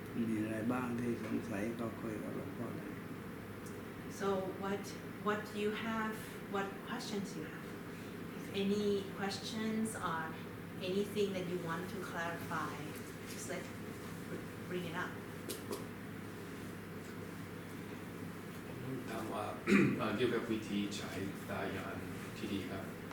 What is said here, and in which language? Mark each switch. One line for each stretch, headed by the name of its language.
Thai: มีอะไรบ้างที่สงสัยก็คุยกับหลวงพ่อได้
English: So what you have, what questions you have? If any questions or anything that you want to clarify, just bring it up.
Thai: ถามว่า เกี่ยวกับวิธีใช้ตายานที่ดีครับ